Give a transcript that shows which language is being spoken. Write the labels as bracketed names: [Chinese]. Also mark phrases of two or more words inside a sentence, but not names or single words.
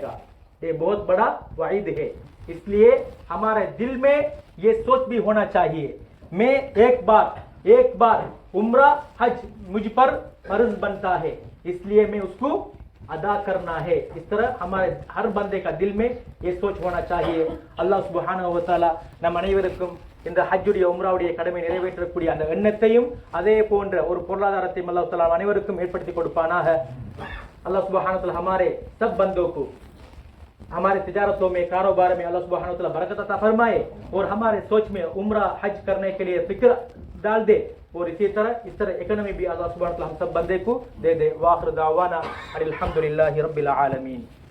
[Urdu] گا یہ بہت بڑا وعید ہے اس لیے ہمارے دل میں یہ سوچ بھی ہونا چاہیے میں ایک بار عمرہ حج مجھ پر فرض بنتا ہے اس لیے میں اس کو ادا کرنا ہے اس طرح ہمارے ہر بندے کا دل میں یہ سوچ ہونا چاہیے اللہ [Tamil] சுப்ஹானஹு வ தஆலா நம் அனைவருக்கும் இந்த ஹஜ்ஜுடைய உம்ராவுடைய கடமை நிறைவேற்றக்கூடிய அந்த எண்ணத்தையும் அதே போன்ற ஒரு பொருளாதாரத்தையும் அல்லாஹ் தஆலா அனைவருக்கும் ஏற்படுத்தி கொடுப்பானாக [Urdu] اللہ سبحانہ و تعالیٰ ہمارے سب بندوں کو ہمارے تجارتوں میں کاروبار میں اللہ سبحانہ و تعالیٰ برکت عطا فرمائے اور ہمارے سوچ میں عمرہ حج کرنے کے لیے فکر ڈال دے اور اس طرح اکانومی بھی اللہ سبحانہ و تعالیٰ ہم سب بندے کو دے دے [Arabic] وآخر دعوانا الحمدلله رب العالمين.